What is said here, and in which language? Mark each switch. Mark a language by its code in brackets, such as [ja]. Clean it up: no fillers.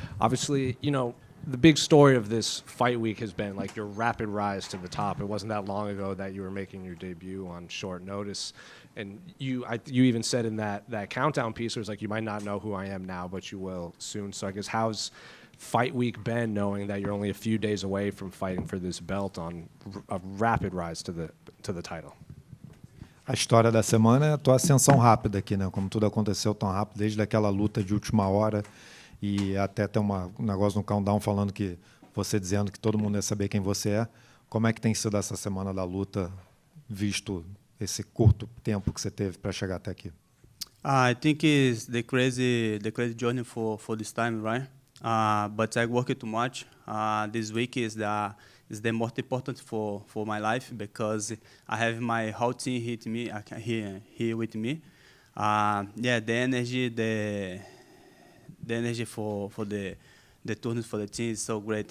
[en] Obviously, the big story of this fight week has been like your rapid rise to the top. It wasn't that long ago that you were making your debut on short notice, and you even said in that countdown piece, it was like, you might not know who I am now, but you will soon. So I guess how's fight week been, knowing that you're only a few days away from fighting for this belt on a rapid rise to the title? [pt] A história da semana é a tua ascensão rápida aqui, né? Como tudo aconteceu tão rápido, desde aquela luta de última hora e até ter um negócio no countdown falando que você dizendo que todo mundo ia saber quem você é. Como é que tem sido essa semana da luta, visto esse curto tempo que você teve para chegar até aqui? [en] I think it's the crazy journey for this time, right? But I work too much. This week is the most important for my life because I have my whole team here with me. Yeah, the energy for the tournament for the team is so great.